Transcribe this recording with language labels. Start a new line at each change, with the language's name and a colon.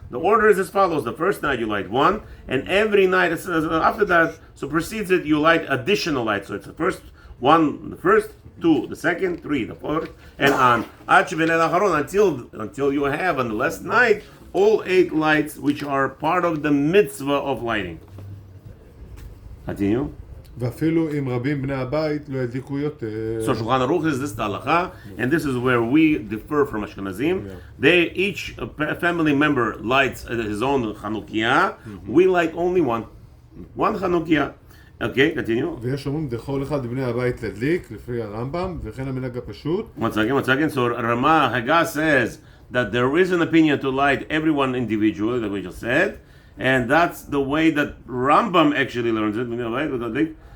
English: The order is as follows: the first night you light 1, and every night after that, so precedes it, you light additional lights. So it's the first 1, the first 2, the second 3, the fourth, and on until you have on the last night all 8 lights, which are part of the mitzvah of lighting. Continue.
Hebrew: ואפילו אם רבים בני הבית לא ידליקו יותר.
English: So Shulchan Aruch is this the halacha, and this is where we differ from Ashkenazim. They each family member lights his own Chanukiah. We light only one Chanukiah. Okay, continue.
Hebrew: ויש אומרים דכל אחד בני הבית להדליק לפי הרמב"ם וכן המנהג הפשוט.
English: One second. So Ramah Haggah says that there is an opinion to light everyone individually, that we just said, and that's the way that Rambam actually learns it.